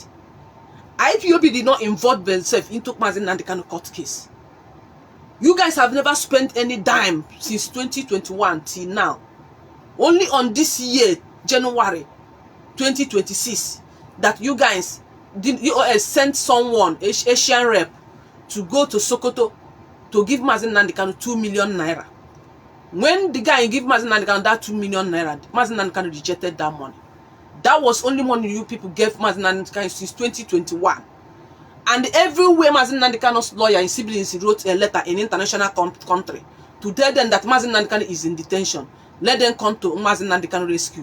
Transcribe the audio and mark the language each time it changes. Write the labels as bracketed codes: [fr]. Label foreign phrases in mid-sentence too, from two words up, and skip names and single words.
[en] IPOB did not involve themselves into Mazen Nnamdi Kanu court case. You guys have never spent any dime since 2021 till now. Only on this year, January 2026, that you guys did sent someone, Asian rep, to go to Sokoto to give Mazi Nnamdi Kanu 2 million naira. When the guy give Mazi Nnamdi Kanu that 2 million naira, Mazi Nnamdi Kanu rejected that money. That was only money you people gave Mazi Nnamdi Kanu since 2021. And everywhere Mazi Nnamdi Kanu's lawyer and siblings wrote a letter in international country to tell them that Mazi Nnamdi Kanu is in detention. Let them come to Mazi Nnamdi Kanu rescue.